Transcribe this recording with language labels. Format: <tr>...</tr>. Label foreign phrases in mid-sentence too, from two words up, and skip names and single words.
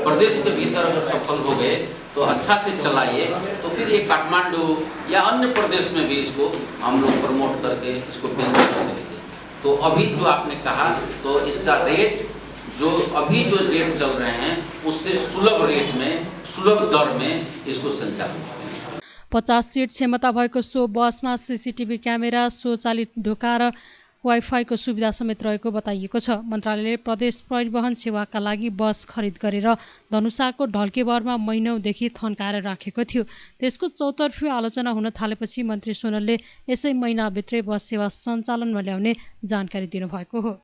<hi>प्रदेश के भीतर अगर सफल हो गए तो अच्छा से चलाइए, तो फिर ये काठमांडू या अन्य प्रदेश में भी इसको हम लोग प्रमोट करके इसको विस्तार करेंगे। तो अभी जो आपने कहा तो इसका रेट जो अभी जो रेट चल रहे हैं उससे सुलभ रेट में, सुलभ दर में इसको संचालन करें।</hi> <ne>50 सीट क्षमता भएको सो बसमा</ne> <en>CCTV camera,</en> <ne>स्वचालित ढोका र वाइफाईको सुविधा समेत रहेको बताइएको छ। मन्त्रालयले प्रदेश परिवहन सेवाका लागि बस खरिद गरेर धनुषाको ढल्केबरमा महिनौदेखि थन्काएर राखेको थियो। त्यसको चौतर्फी आलोचना हुन थालेपछि मन्त्री सोनलले यसै महिनाभित्रै बस सेवा सञ्चालनमा ल्याउने जानकारी दिनुभएको हो।</ne>